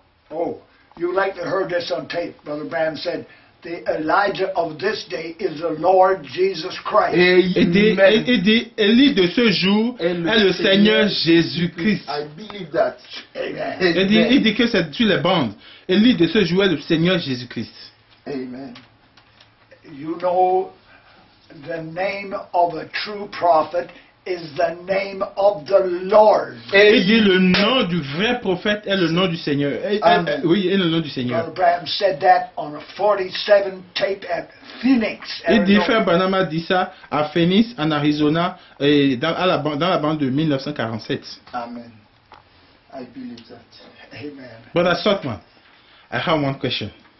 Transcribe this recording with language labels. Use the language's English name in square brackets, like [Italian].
[English] Oh, you likely heard this on tape. Brother Branham said, the Elijah of this day is the Lord Jesus Christ. [French] Il dit, Élie de ce jour est le Seigneur Jésus-Christ. [English] I believe that. Amen. [French] Il dit que c'est sur les bandes. Élie de ce jour est le Seigneur Jésus-Christ. Amen. [English] You know, the name of a true prophet is the name of the Lord. [French] Et il dit le nom du vrai prophète est le nom du Seigneur. Oui, est le nom du Seigneur. [English] Brother Branham said that on a 47 tape at Phoenix, [French] Il dit, Arizona. frère Branham a dit ça à Phoenix, en Arizona, et dans la bande de 1947. [English] Amen. I believe that. Amen. Brother Sotman, I have one question.